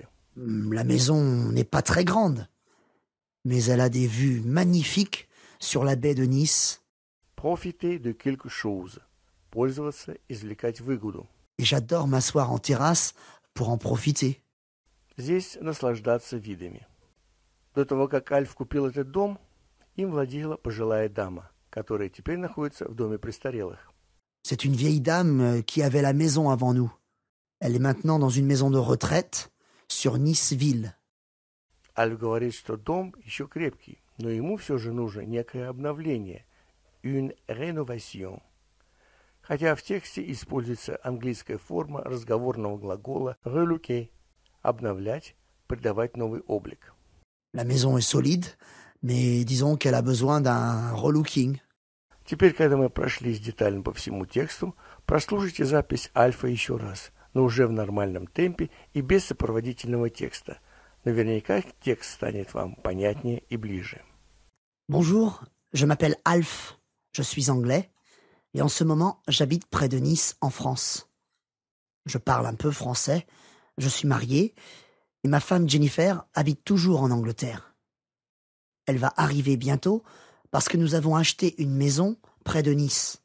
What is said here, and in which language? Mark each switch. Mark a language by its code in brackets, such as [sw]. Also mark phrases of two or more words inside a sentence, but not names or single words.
[fr] La maison n'est pas très grande, mais elle a des vues magnifiques sur la baie de Nice. Profiter de quelque chose. [ru] Пользоваться, извлекать выгоду. [fr] Et j'adore m'asseoir en terrasse pour en profiter. [ru] Здесь наслаждаться видами. До того, как Альф купил этот дом, им владела пожилая дама, которая теперь находится в доме престарелых. [fr] C'est une vieille dame qui avait la maison avant nous. Elle est maintenant dans une maison de retraite sur Nice-Ville. [ru] Альф говорит, что дом еще крепкий, но ему все же нужно некое обновление, [fr] une rénovation. [ru] Хотя в тексте используется английская форма разговорного глагола relooker – обновлять, придавать новый облик. [fr] La maison est solide, mais disons qu'elle a besoin d'un relooking. [ru] Теперь, когда мы прошлись детально по всему тексту, прослушайте запись Альфа еще раз, но уже в нормальном темпе и без сопроводительного текста. Наверняка текст станет вам понятнее и ближе. [fr] Bonjour, je m'appelle Alf, je suis anglais, et en ce moment, j'habite près de Nice, en France. Je parle un peu français, je suis marié, et ma femme Jennifer habite toujours en Angleterre. Elle va arriver bientôt parce que nous avons acheté une maison près de Nice.